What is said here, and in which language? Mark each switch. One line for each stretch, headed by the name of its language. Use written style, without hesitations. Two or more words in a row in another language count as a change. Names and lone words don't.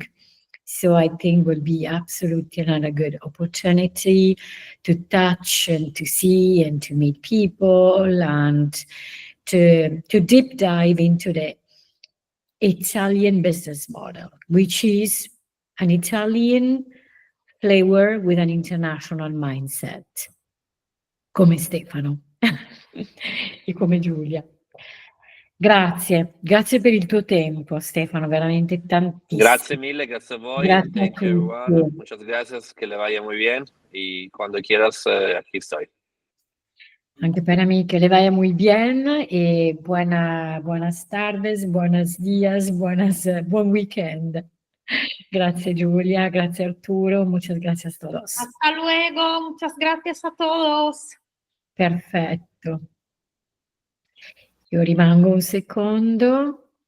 English: So I think will be absolutely another good opportunity to touch and to see and to meet people and to deep dive into the Italian business model, which is an Italian flavor with an international mindset,
Italian: come Stefano e come Giulia. Grazie per il tuo tempo, Stefano, veramente tantissimo. Grazie mille, grazie a voi. Grazie
English: Thank
Italian: a
English: you,
Italian: tutti.
English: everyone.
Spanish: Muchas gracias, que le vaya muy bien. Y cuando quieras, aquí estoy. Anche para mí, que le vaya muy bien y buenas tardes, buenos días, buen weekend.
Italian: Grazie Giulia, grazie Arturo,
Spanish: muchas gracias a todos. Hasta luego, muchas gracias a todos.
Italian: Perfetto. Io rimango un secondo.